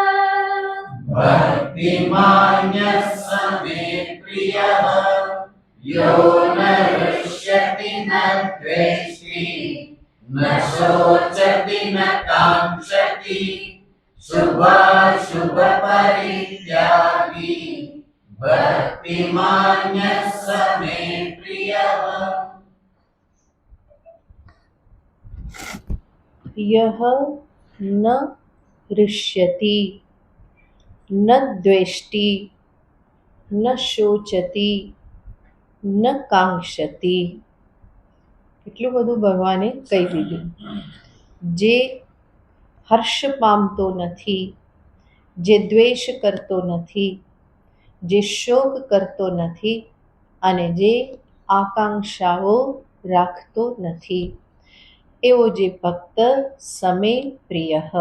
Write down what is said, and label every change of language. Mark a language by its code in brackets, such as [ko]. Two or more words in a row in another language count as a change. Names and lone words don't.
[sa] भक्तिमान्यः समे प्रियः यो न हृष्यति न द्वेष्टि न शोचति न काङ्क्षति शुभाशुभपरित्यागी भक्तिमान्यः समे प्रियः. यः न हृष्यति न द्वेष्टि न शोचति न काङ्क्षति. [gu] એટલું બધું ભગવાને કહી દીધું. જે હર્ષ પામતો નથી, જે દ્વેષ કરતો નથી, જે શોક કરતો નથી અને જે આકાંક્ષાઓ રાખતો નથી, એવો જે ભક્ત [sa] समे प्रिय.